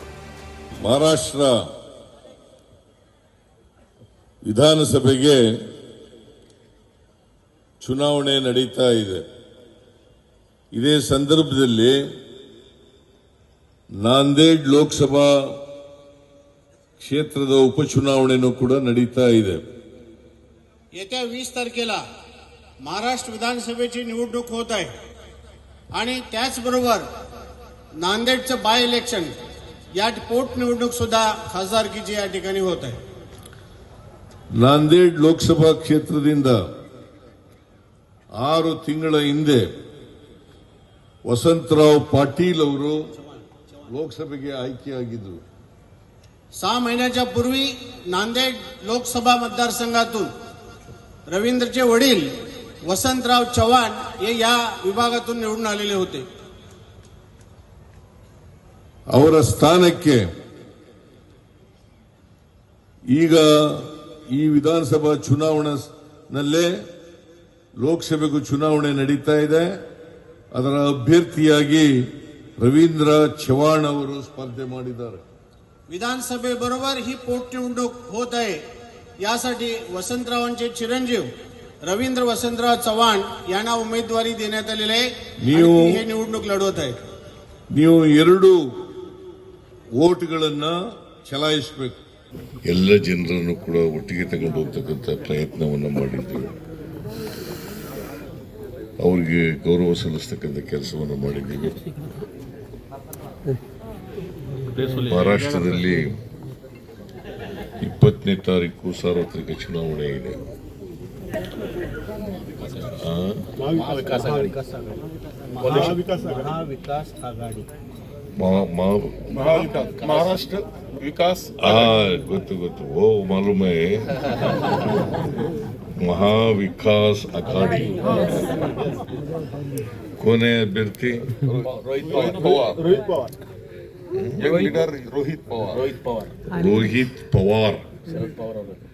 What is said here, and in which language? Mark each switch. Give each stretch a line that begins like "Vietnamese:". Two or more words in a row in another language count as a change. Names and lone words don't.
Kannada: ಮಹಾರಾಷ್ಟ್ರ ವಿಧಾನಸಭೆಗೆ ಚುನಾವಣೆ ನಡೀತಾ ಇದೆ. ಇದೇ ಸಂದರ್ಭದಲ್ಲಿ ನಾಂದೇಡ್ ಲೋಕಸಭಾ ಕ್ಷೇತ್ರದ उपचुनावणेನೂ ಕೂಡ ನಡೀತಾ ಇದೆ.
Marathi: येत्या 20 तारखेला महाराष्ट्र विधानसभेची निवडणूक होत आहे आणि त्याचबरोबर नांदेडचं
English: by election
Marathi: या पोटनिवडणूक सुद्धा खासदारकीची या ठिकाणी होत आहे.
Kannada: ನಾಂದೇಡ್ ಲೋಕಸಭಾ ಕ್ಷೇತ್ರದಿಂದ 6 ತಿಂಗಳ ಹಿಂದೆ ವಸಂತರಾವ್ ಪಾಟೀಲ್ ಅವರು ಲೋಕಸಭೆಗೆ ಆಯ್ಕೆಯಾಗಿದ್ದರು.
Marathi: 6 महिन्याच्या पूर्वी नांदेड लोकसभा मतदारसंघातून रवींद्रचे वडील वसंतराव चव्हाण हे या विभागातून निवडून आलेले होते.
Kannada: ಅವರ ಸ್ಥಾನಕ್ಕೆ ಈಗ ಈ ವಿಧಾನಸಭಾ ಚುನಾವಣೆಯಲ್ಲೇ ಲೋಕಸಭೆಗೂ ಚುನಾವಣೆ ನಡೀತಾ ಇದೆ. ಅದರ ಅಭ್ಯರ್ಥಿಯಾಗಿ ರವೀಂದ್ರ ಚವ್ಹಾಣ್ ಅವರು ಸ್ಪರ್ಧೆ ಮಾಡಿದ್ದಾರೆ.
Marathi: विधानसभेबरोबर ही पोटनिवडणूक होत आहे. यासाठी वसंतरावांचे चिरंजीव रवींद्र वसंतराव चव्हाण यांना उमेदवारी देण्यात आलेली आहे. हे निवडणूक लढवत आहेत.
Kannada: ನೀವು 2 ವೋಟ್ಗಳನ್ನ ಚಲಾಯಿಸಬೇಕು. ಎಲ್ಲ ಜನರನ್ನು ಕೂಡ ಒಟ್ಟಿಗೆ ತಗೊಂಡು ಹೋಗ್ತಕ್ಕಂಥ ಪ್ರಯತ್ನವನ್ನು ಮಾಡಿದ್ದೀವಿ. ಅವರಿಗೆ ಗೌರವ ಸಲ್ಲಿಸತಕ್ಕಂಥ ಕೆಲಸವನ್ನು ಮಾಡಿದ್ದೀವಿ. ಮಹಾರಾಷ್ಟ್ರದಲ್ಲಿ 20ನೇ ತಾರೀಕು ಸಾರ್ವತ್ರಿಕ ಚುನಾವಣೆ ಇದೆ.
Marathi: महाराष्ट्र विकास
Kannada: ಗೊತ್ತು ಓ ಮಾಲೂಮೇ ಮಹಾವಿಕಾಸ್ ಅಘಾಡಿ ಕೊನೆ ಅಭ್ಯರ್ಥಿ रोहित पवार ರೋಹಿತ್ ಪವಾರ್.